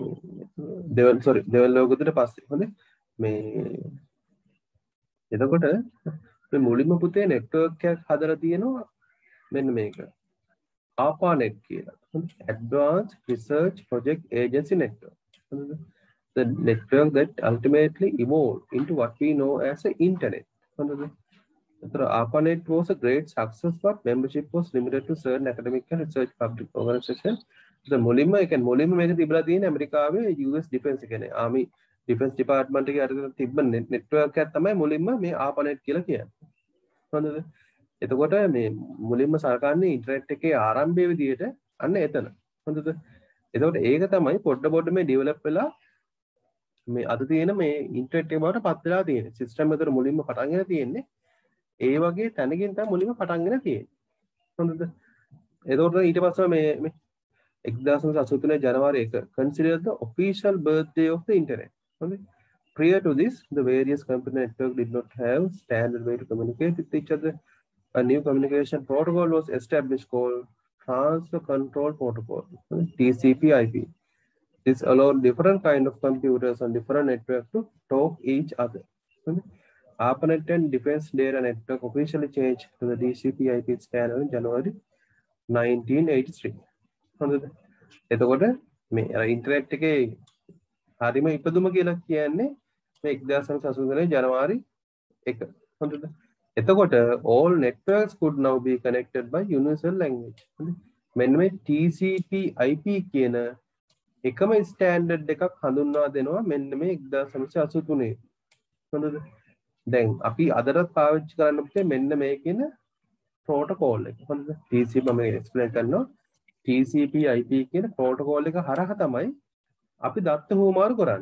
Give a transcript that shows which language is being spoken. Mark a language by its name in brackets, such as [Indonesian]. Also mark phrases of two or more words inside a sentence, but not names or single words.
[Sinhala] දෙවල් ලෝකෙට පස්සේ හොඳේ මේ එතකොට මේ මුලින්ම පුතේ නෙට්වර්ක් එකක් හදලා තියෙනවා මෙන්න මේක ARPANET කියලා. [English] Advanced Research Project Agency Network. The network that ultimately evolved into what we know as the internet. ARPANET was a great success, but membership was limited to certain academic and research public organizations. [Sinhala] The මුලින්ම මේක තිබලා තියෙන ඇමරිකාවේ [English] US Defense [Sinhala] එකනේ [English] Army Defense Department [Sinhala] එකේ අර තිබ්බ network එකක් තමයි මුලින්ම මේ ARPANET කියලා කියන්නේ. හොඳද? එතකොට මේ මුලින්ම සරකන්නේ ඉන්ටර්නෙට් එකේ ආරම්භයේ විදිහට අන්න එතන. හොඳද? එතකොට ඒක තමයි පොඩ මේ ඩෙවලොප් වෙලා මේ අද තියෙන මේ ඉන්ටර්නෙට් එක බවට පත් වෙලා තියෙන්නේ. සිස්ටම් එකට මුලින්ම පටන් ගෙන තියෙන්නේ. ඒ වගේ තැනකින් තමයි මුලින්ම පටන් ගෙන තියෙන්නේ. හොඳද? එතකොට ඊට පස්සේ මේ 1983 ජනවාරි 1 [English] considered the official birthday of the internet. [Sinhala] හොඳද? [English] Prior to this, the various computer networks did not have standard way to communicate with each other. A new communication protocol was established called Transfer Control Protocol, TCP/IP. This allowed different kind of computers on different networks to talk each other. ARPANET and Defense Data Network officially changed to the TCP/IP standard in January 1983. [Sinhala] එතකොට මේ ඉන්ටර්නෙට් එකේ හරිම ඉපදුම කියලා කියන්නේ මේ 1983 ජනවාරි 1. හොඳද? [English] එතකොට all networks could now be connected by universal language. [Sinhala] මෙන්න මේ TCP/IP කියන එකම ස්ටෑන්ඩඩ් එකක් හඳුන්වා දෙනවා මෙන්න මේ 1983. හොඳද? දැන් අපි අදටත් පාවිච්චි කරන්න පුතේ මෙන්න මේ කියන ප්‍රෝටෝකෝල් එක. හොඳද? TCP මම එක්ස්ප්ලেইন කරනවා. TCP/IP කියන ප්‍රෝටෝකෝල් එක හරහා තමයි අපි දත්ත හුවමාරු කරන්නේ.